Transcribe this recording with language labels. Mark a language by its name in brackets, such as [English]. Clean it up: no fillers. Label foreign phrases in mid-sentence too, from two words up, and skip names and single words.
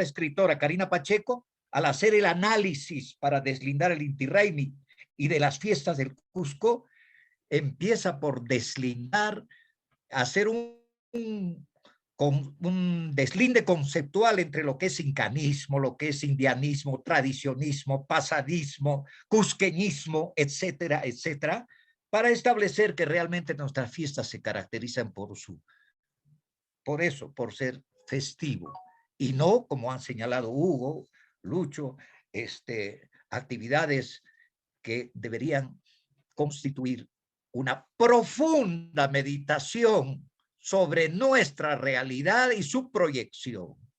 [Spanish] escritora Karina Pacheco, al hacer el análisis para deslindar el Inti Raymi y de las fiestas del Cusco, empieza por deslindar, hacer un deslinde conceptual entre lo que es incanismo, lo que es indianismo, tradicionismo, pasadismo, cusqueñismo, etcétera, etcétera, para establecer que realmente nuestras fiestas se caracterizan por ser festivo, y no, como han señalado Hugo, Lucho, actividades que deberían constituir una profunda meditación sobre nuestra realidad y su proyección.